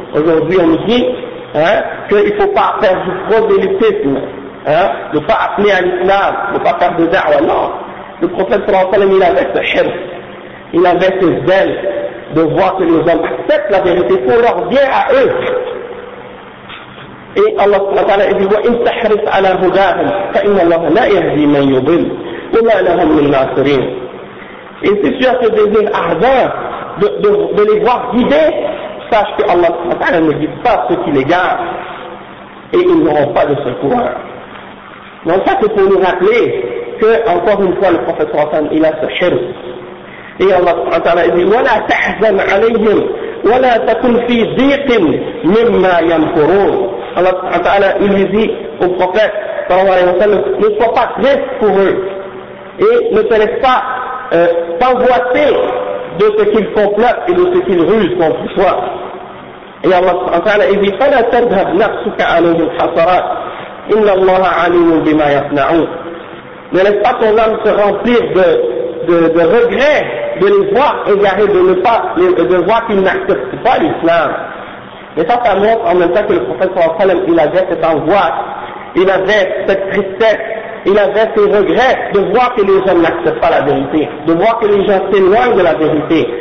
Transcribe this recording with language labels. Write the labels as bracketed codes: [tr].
[fr] Aujourd'hui on nous dit qu'il ne faut pas faire du prosélytisme, ne pas appeler à l'islam, ne pas faire de da'wa. Non, le prophète sallallahu alayhi wa sallam, il avait ce hirf, il avait ce zèle de voir que les hommes acceptent la vérité pour leur bien à eux. Et Allah sallallahu alayhi wa sallam dit [ar] « وَإِنْ تَحْرِفْ عَلَى هُدَاهُمْ فَإِنَّ اللَّهَ لَا يَهْدِي مَنْ يُضِلْ وَمَا لَهُمْ مِنْ نَاصِرِينَ. [fr] Et si tu as ce désir ardent de les voir guider, sache que Allah subhanahu wa ta'ala ne guide pas ceux qui les gardent et ils n'auront pas de secours. Donc ça c'est pour nous rappeler que encore une fois le prophète sallallahu alayhi wa sallam il a ce shirk. Et Allah subhanahu wa ta'ala dit [ar] وَلَا تَحْزَنْ عَلَيْهِمْ وَلَا تَكُنْ فِي ضِيقٍ مِمَّا يَنْكُرُونَ. [fr] Allah subhanahu wa ta'ala il lui dit au prophète sallallahu alayhi wa sallam, ne sois pas triste pour eux et ne te laisse pas t'envoiter de ce qu'ils complotent et de ce qu'ils rusent contre toi. Et Allah subhanahu wa ta'ala il dit [ar] فَلَا تَذْهَبْ نَفْسُكَ عَلَيْهِمْ حَسَرَاتٍ إِنَّ اللَّهَ عَلِيمٌ بِمَا يَصْنَعُونَ. [fr] Ne laisse pas ton âme se remplir de regrets de les voir égarés, de voir qu'ils n'acceptent pas l'islam. Mais ça montre en même temps que le prophète sallallahu alayhi wa sallam, il avait cette angoisse, il avait cette tristesse, il avait ses regrets de voir que les gens n'acceptent pas la vérité, de voir que les gens s'éloignent de la vérité.